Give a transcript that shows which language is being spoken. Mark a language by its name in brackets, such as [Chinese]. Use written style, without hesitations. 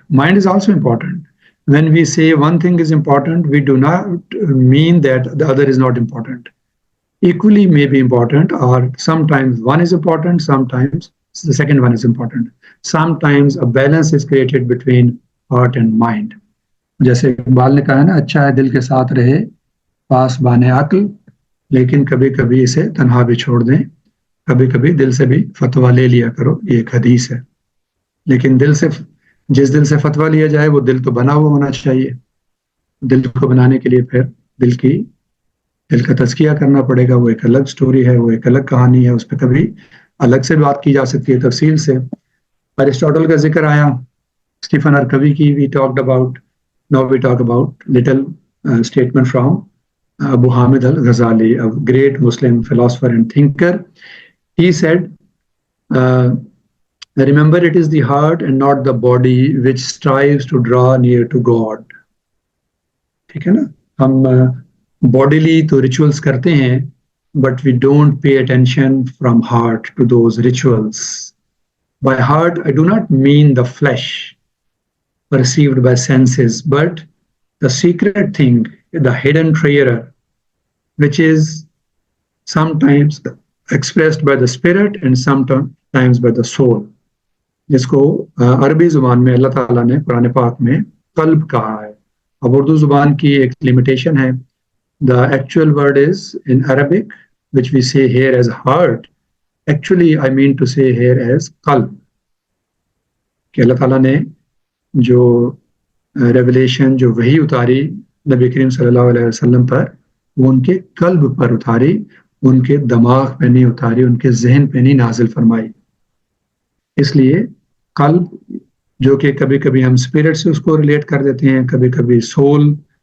[English] Mind is also important. When we say one thing is important, we do not mean that the other is not important. Equally may be important, or sometimes one is important, sometimes the second one is important. Sometimes a balance is created between heart and mind. [Hindi] जैसे इकबाल ने कहा ना, अच्छा है दिल के साथ रहे पास बाने अक्ल, लेकिन कभी कभी इसे तन्हा भी छोड़ दें, कभी कभी दिल से भी फतवा ले लिया करो, ये एक हदीस है. लेकिन जिस दिल से फतवा लिया जाए वो दिल तो बना हुआ होना चाहिए. दिल को बनाने के लिए फिर दिल का तज़किया करना पड़ेगा. वो एक अलग स्टोरी है, वो एक अलग कहानी है, उस पर कभी अलग से बात की जा सकती है तफसील से. अरिस्टोटल का जिक्र आया, स्टीफन और कवी की [English] we talked about. Now we talk about little statement from Abu Hamid al-Ghazali, a great Muslim philosopher and thinker. He said, remember it is the heart and not the body which strives to draw near to God. [Hindi] ठीक है ना? हम bodily तो rituals करते हैं, [English] but we don't pay attention from heart to those rituals. By heart, I do not mean the flesh. perceived by senses, but the secret thing, the hidden treasure, which is sometimes expressed by the spirit and sometimes by the soul, [Hindi] जिसको अरबी जुबान में अल्लाह ताला ने कुरान पाक में कल्ब कहा है. अब उर्दू जुबान की एक लिमिटेशन है. [English] The actual word is in Arabic, which we say here as heart. Actually, I mean to say here as qalb. [Hindi] कि अल्लाह ताला ने जो रेवलेशन, जो वही उतारी नबी करीम सल्लल्लाहु अलैहि वसल्लम पर, वो उनके कल्ब पर उतारी, उनके दिमाग पे नहीं उतारी, उनके जहन पे नहीं नाजिल फरमाई. इसलिए कल्ब, जो कि कभी कभी हम स्पिरिट से उसको रिलेट कर देते हैं, कभी कभी सोल.